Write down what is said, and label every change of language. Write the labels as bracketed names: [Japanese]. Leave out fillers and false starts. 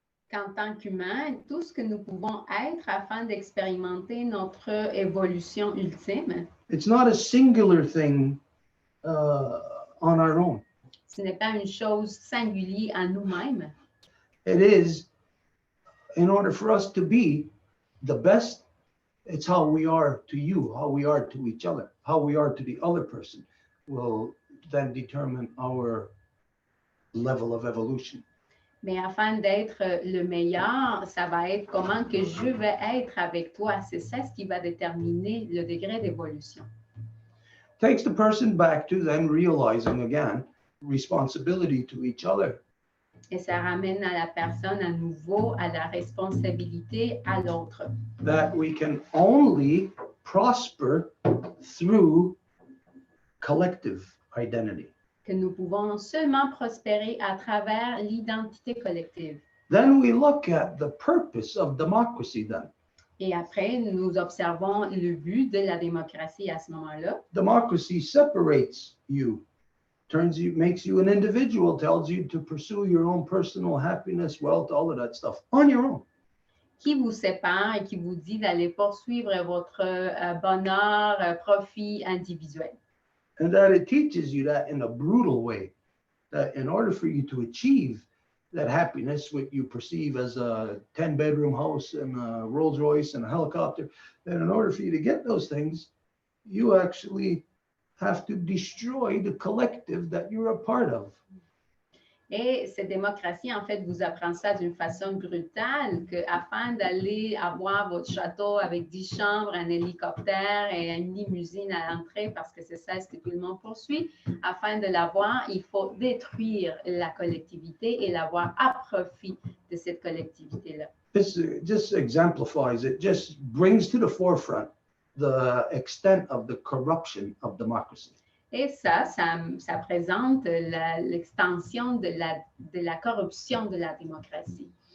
[French] qu'en tant qu'humain, tout ce que nous pouvons être afin d'expérimenter notre évolution ultime, [English] it's not a singular thing on our own. [French] ce n'est pas une chose singulière en nous-mêmes. [English] It is, in order for us to be the best, it's how we are to you, how we are to each other, how we are to the other person will then determine our level of evolution. [French] Mais afin d'être le meilleur, ça va être comment que je vais être avec toi. C'est ça ce qui va déterminer le degré d'évolution. [English] Takes the person back to them realizing again responsibility to each other. [French] Et ça ramène à la personne à nouveau à la responsabilité à l'autre. [English] That we can only prosper through collective identity. [French] que nous pouvons seulement prospérer à travers l'identité collective. [English] Then we look at the purpose of democracy then. [French] Et après, nous observons le but de la démocratie à ce moment-là. [English] Democracy separates you, makes you an individual, tells you to pursue your own personal happiness, wealth, all of that stuff on your own. [French] Qui vous sépare et qui vous dit d'aller poursuivre votre bonheur, profit individuel. [English] And that it teaches you that in a brutal way, that in order for you to achieve that happiness, what you perceive as a 10-bedroom house and a Rolls Royce and a helicopter, that in order for you to get those things, you actually have to destroy the collective that you're a part of. [French] Et cette démocratie, en fait, vous apprend ça d'une façon brutale, qu'afin d'aller avoir votre château avec 10 chambres, un hélicoptère et une limousine à l'entrée, parce que c'est ça ce que tout le monde poursuit, afin de l'avoir, il faut détruire la collectivité et l'avoir à profit de cette collectivité-là. [English] This just exemplifies, it just brings to the forefront the extent of the corruption of democracy. [French] Et ça présente l'extension de la corruption de la démocratie.